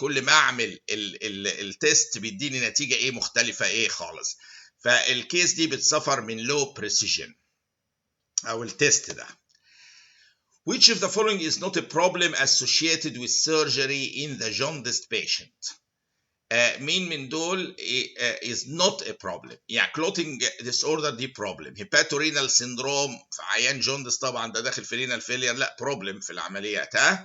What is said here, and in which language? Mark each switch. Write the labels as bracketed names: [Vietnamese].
[Arabic] كل ما اعمل التست بيديني نتيجه مختلفه خالص. فالكيس دي بتسفر من [English] low precision [Arabic] او التست ده. [English] Which of the following is not a problem associated with surgery in the jaundiced patient؟ [Arabic] مين من دول [English] is not a problem؟ [Arabic] يعني [English] clotting disorder [Arabic] دي [English] problem. [Arabic] hepatorenal syndrome في عيان جوندس طبعا ده داخل في renal failure، لا problem في العمليات.